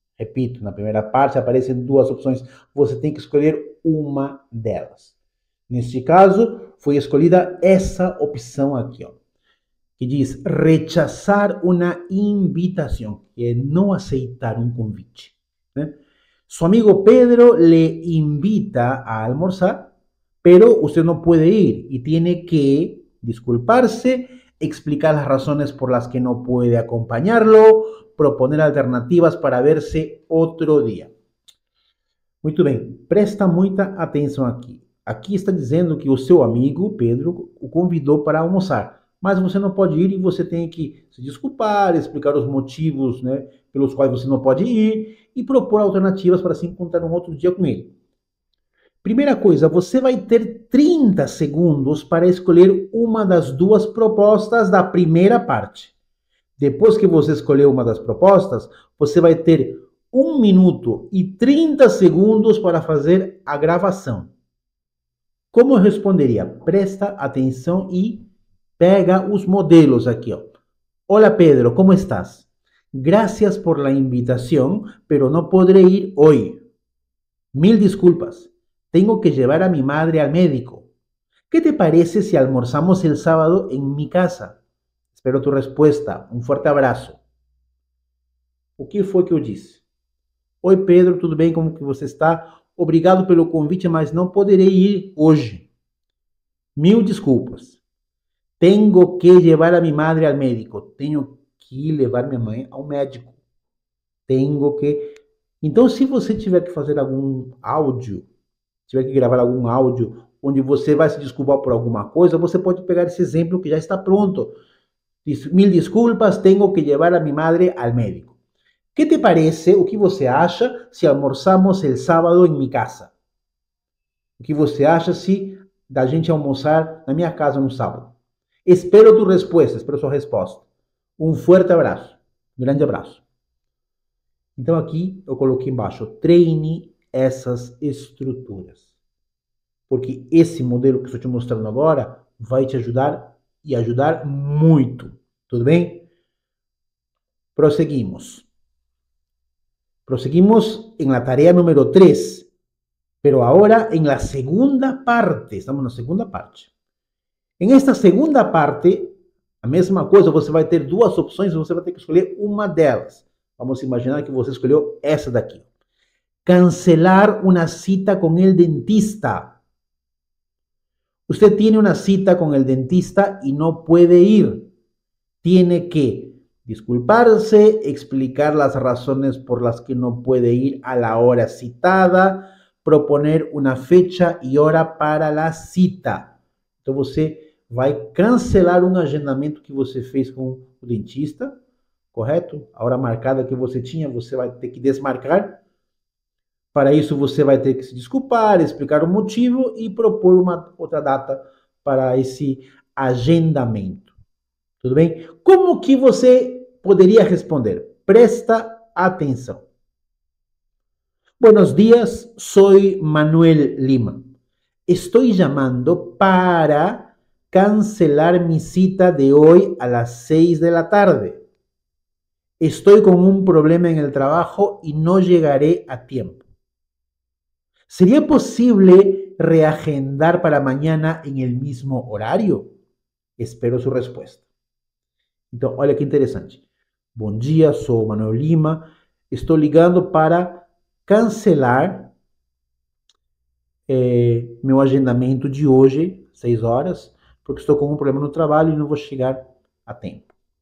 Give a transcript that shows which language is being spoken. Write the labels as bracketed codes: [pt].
[pt] Repito, na primeira parte aparecem 2 opções. Você tem que escolher uma delas. Neste caso, foi escolhida essa opção aqui, ó, que diz rechazar uma invitação, que é não aceitar um convite. Né? [es] Su amigo Pedro le invita a almorzar, pero usted no puede ir y tiene que disculparse, explicar las razones por las que no puede acompañarlo, proponer alternativas para verse otro día. [pt] Muito bem, presta muita atenção aqui. Aqui está dizendo que o seu amigo Pedro o convidou para almoçar, mas você não pode ir e você tem que se desculpar, explicar os motivos, né, pelos quais você não pode ir e propor alternativas para se encontrar um outro dia com ele. Primeira coisa, você vai ter 30 segundos para escolher uma das 2 propostas da primeira parte. Depois que você escolher uma das propostas, você vai ter 1 minuto e 30 segundos para fazer a gravação. Como eu responderia? Presta atenção e pega os modelos aqui, ó. [es] Hola Pedro, ¿cómo estás? Gracias por la invitación, pero no podré ir hoy. Mil disculpas. Tengo que llevar a mi madre al médico. ¿Qué te parece si almorzamos el sábado en mi casa? Espero tu respuesta. Un fuerte abraço. [pt] O que foi que eu disse? Oi Pedro, tudo bem? Como que você está? Obrigado pelo convite, mas não poderei ir hoje. Mil desculpas. [es] Tengo que llevar a mi madre al médico. [pt] Tenho que levar minha mãe ao médico. [es] Tengo que... [pt] Então, se você tiver que fazer algum áudio, tiver que gravar algum áudio onde você vai se desculpar por alguma coisa, você pode pegar esse exemplo que já está pronto. Mil desculpas, [es] tengo que llevar a mi madre al médico. ¿Qué te parece, [pt] o que você acha, [es] se almorzamos el sábado em mi casa? [pt] O que você acha se da gente almoçar na minha casa no sábado? Espero tu resposta, espero sua resposta. Um forte abraço, um grande abraço. Então aqui eu coloquei embaixo, treine essas estruturas. Porque esse modelo que estou te mostrando agora vai te ajudar e ajudar muito. Tudo bem? Prosseguimos. [es] Proseguimos en la tarea número 3, pero ahora en la segunda parte. [pt] Estamos na segunda parte. [es] En esta segunda parte, [pt] a mesma coisa, você vai ter 2 opções, você vai ter que escolher uma delas. Vamos imaginar que você escolheu essa daqui. [es] Cancelar una cita con el dentista. Usted tiene una cita con el dentista y no puede ir. Tiene que disculparse, explicar las razones por las que no puede ir a la hora citada, proponer una fecha y hora para la cita. [pt] Então você vai cancelar um agendamento que você fez com o dentista, correto? A hora marcada que você tinha, você vai ter que desmarcar. Para isso, você vai ter que se desculpar, explicar o motivo e propor uma outra data para esse agendamento. Tudo bem? Como que você poderia responder? Presta atenção. [es] Buenos días, soy Manuel Lima. Estoy llamando para cancelar mi cita de hoy a las 6 de la tarde. Estoy con un problema en el trabajo y no llegaré a tiempo. ¿Sería posible puede reagendar para mañana en el mismo horario? Espero su respuesta. [pt] Então, olha que interessante. Bom dia, sou Manuel Lima. Estou ligando para cancelar meu agendamento de hoje, 6 horas, porque estou com um problema no trabalho e não vou chegar a tempo.